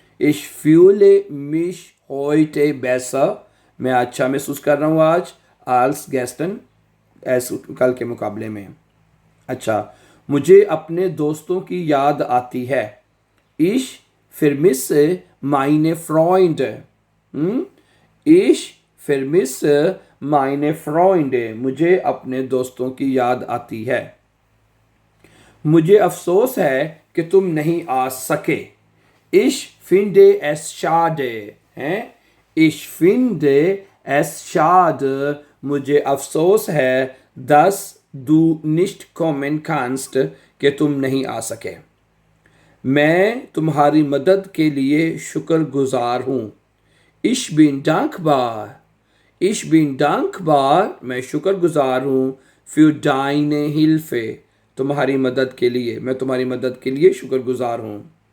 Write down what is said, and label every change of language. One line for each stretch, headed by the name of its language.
German: Ich fühle mich heute besser,
Hindi: मैं अच्छा महसूस कर रहा हूँ आज,
German: als gestern,
Hindi: कल के मुकाबले में। अच्छा, मुझे अपने दोस्तों की याद आती है।
German: Ich vermisse meine Freunde। Ich vermisse meine Freunde,
Hindi: मुझे अपने दोस्तों की याद आती है। मुझे अफसोस है कि तुम नहीं आ सके।
German: Ich finde es schade, हैं, Ich finde es schade,
Hindi: मुझे अफसोस है,
German: dass du nicht kommen kannst,
Hindi: कि तुम नहीं आ सके। मैं तुम्हारी मदद के लिए शुक्रगुजार हूँ।
German: Ich bin dankbar,
Hindi: Ich bin dankbar, मैं शुक्रगुजार हूँ,
German: für deine Hilfe,
Hindi: तुम्हारी मदद के लिए, मैं तुम्हारी मदद के लिए शुक्रगुजार हूँ।